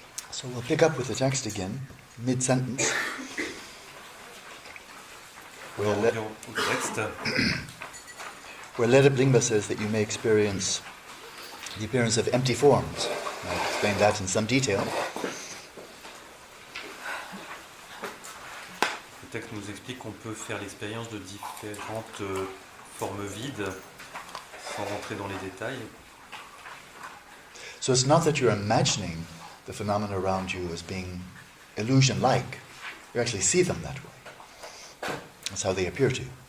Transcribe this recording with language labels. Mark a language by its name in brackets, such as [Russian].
[English] So we'll pick up with the text again, mid-sentence. [French] On revient au texte. [English] Where Lerip Lingpa says that you may experience the appearance of empty forms. I'll explain that in some detail. [French] Le texte nous explique qu'on peut faire l'expérience de différentes formes vides, sans rentrer dans les détails. [English] So it's not that you're imagining the phenomena around you as being illusion-like. You actually see them that way. That's how they appear to you.